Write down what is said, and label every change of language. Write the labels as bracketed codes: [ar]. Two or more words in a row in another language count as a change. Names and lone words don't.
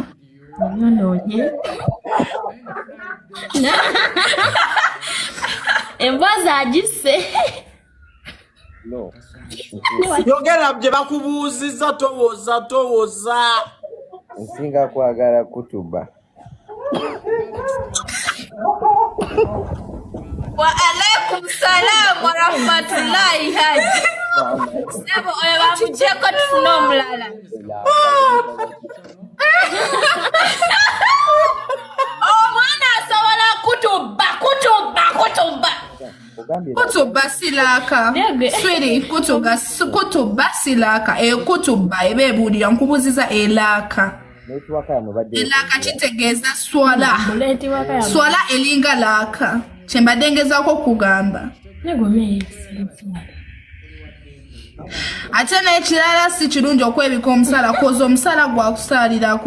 [lg] Nononye. Embwazi agisse. No. Yogera bye bakubuuzizza towoza. Nsinga kwagala kutuba. [ar] وعليكم السلام ورحمة الله haji. [lg] Sebo oyo bamujeko tufuna omulala. Omwana asobola kutuba. Kutuba silaka. Swiri kutuba silaka. Kutuba eba ebuulira nkubuuziza elaka. Elaka kitegeeza swala. Swala elinga laka. Kyembadde ngezaako kugamba. Ate n'ekirala si kirungi okwebika omusala koza omusala gwa kusaalirako.